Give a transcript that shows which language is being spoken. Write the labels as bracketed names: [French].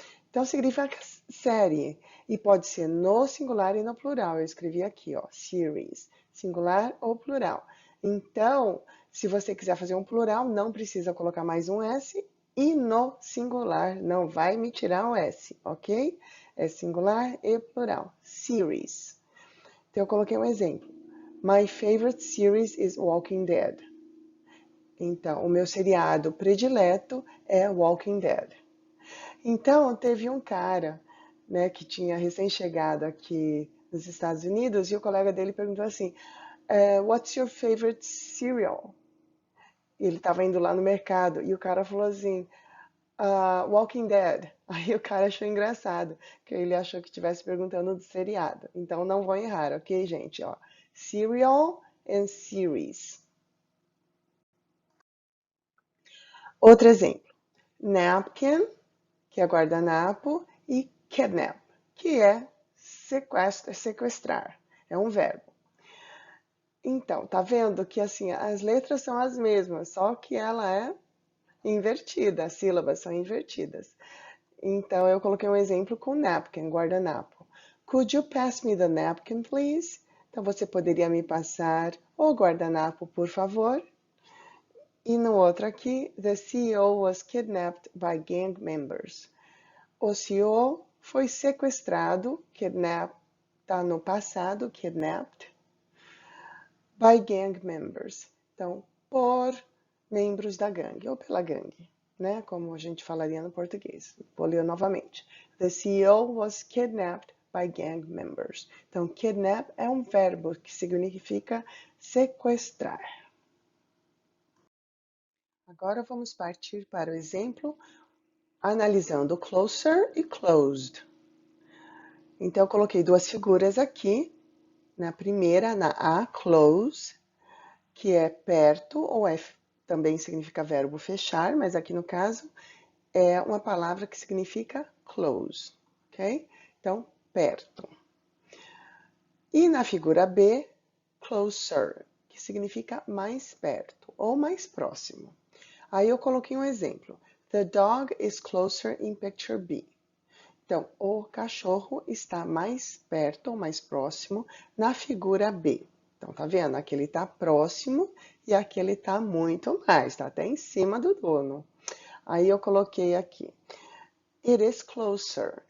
[Portuguese] Então significa série e pode ser no singular e no plural. Eu escrevi aqui, ó, series, singular ou plural. Então, se você quiser fazer um plural, não precisa colocar mais um S e no singular não vai me tirar o S, ok? É singular e plural. Series. Então eu coloquei um exemplo. [English] My favorite series is Walking Dead. [Portuguese] Então, o meu seriado predileto é Walking Dead. Então, teve um cara, né, que tinha recém-chegado aqui nos Estados Unidos e o colega dele perguntou assim, [English] What's your favorite cereal? [Portuguese] E ele estava indo lá no mercado e o cara falou assim, Walking Dead. Aí o cara achou engraçado, que ele achou que estivesse perguntando do seriado. Então, não vão errar, ok, gente? Ó, [English] cereal and series. [Portuguese] Outro exemplo, napkin, que é guardanapo, e kidnap, que é sequestrar, é um verbo. Então, tá vendo que assim, as letras são as mesmas, só que ela é invertida, as sílabas são invertidas. Então, eu coloquei um exemplo com napkin, guardanapo. [English] Could you pass me the napkin, please? [Portuguese] Então, você poderia me passar o guardanapo, por favor? E no outro aqui, [English] the CEO was kidnapped by gang members. [Portuguese] O CEO foi sequestrado, kidnapped, tá no passado, kidnapped, [English] by gang members. [Portuguese] Então, por membros da gangue, ou pela gangue, né? Como a gente falaria no português. Vou ler novamente. [English] The CEO was kidnapped by gang members. [Portuguese] Então, kidnap é um verbo que significa sequestrar. Agora vamos partir para o exemplo analisando closer e closed. Então, eu coloquei duas figuras aqui. Na primeira, na A, close, que é perto, ou também significa verbo fechar, mas aqui no caso é uma palavra que significa close, ok? Então, perto. E na figura B, closer, que significa mais perto ou mais próximo. Aí eu coloquei um exemplo. [English] The dog is closer in picture B. [Portuguese] Então, o cachorro está mais perto ou mais próximo na figura B. Então, tá vendo? Aqui ele está próximo e aqui ele está muito mais, está até em cima do dono. Aí eu coloquei aqui. [English] It is closer.